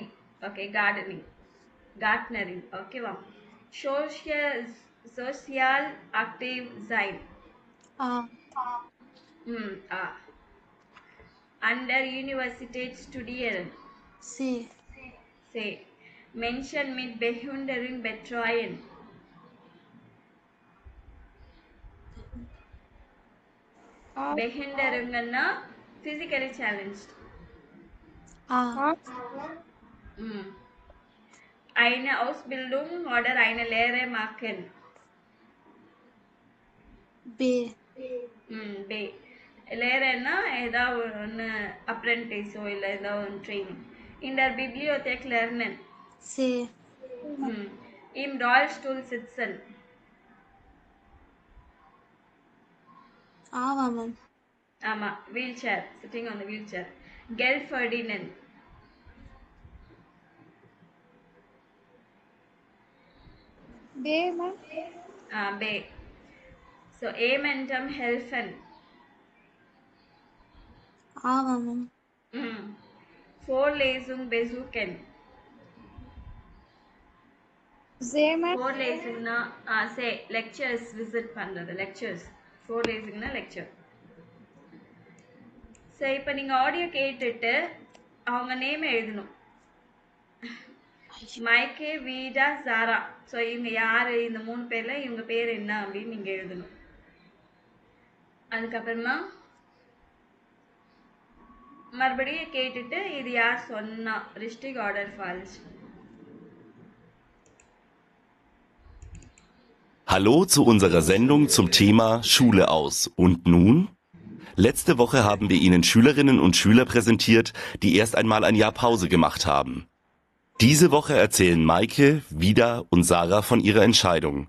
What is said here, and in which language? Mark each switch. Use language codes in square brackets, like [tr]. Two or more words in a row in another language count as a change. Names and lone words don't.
[ta] ஓகே, gardening. ஓகேவா? [de] Sozial aktiv sein. A. An der Universität studieren. C. Menschen mit Behinderung betreuen. [en] Behinderungன்னா physically challenged. [de] Eine Ausbildung oder eine Lehre machen. B. B. [ta] Lehrerன்னா ஏதாவது ஒன்று அப்ரெண்டிஸோ இல்லை ஏதாவது ஒன்று ட்ரைனிங். [de] In der Bibliothek lernen. C. Im Rollstuhl sitzen. [en] Ma'am. ஆமா, wheelchair, sitting on the wheelchair. [de] Geld verdienen. [en] B, ma'am. [de] B. So jemandem helfen. [en] Ma'am. [de] Vorlesung besuchen. [en] Z, ma'am. Vorlesungனா say lectures visit பண்றது, lectures. Vorlesungனா lecture. [ta] ஸோ இப்போ நீங்கள் ஆடியோ கேட்டுட்டு அவங்க நேம் எழுதணும். மைக்கே, வீடா, சாரா. ஸோ இவங்க யார், இந்த 3 பேரில் இவங்க பேர் என்ன அப்படின்னு நீங்கள் எழுதணும். அதுக்கப்புறமா மறுபடியும் கேட்டுட்டு இது யார் சொன்னா, [de] richtig oder falsch. Hallo zu unserer Sendung zum Thema Schule aus. Und nun? Letzte Woche haben wir Ihnen Schülerinnen und Schüler präsentiert, die erst einmal ein Jahr Pause gemacht haben. Diese Woche erzählen Maike, Vida und Sarah von ihrer Entscheidung.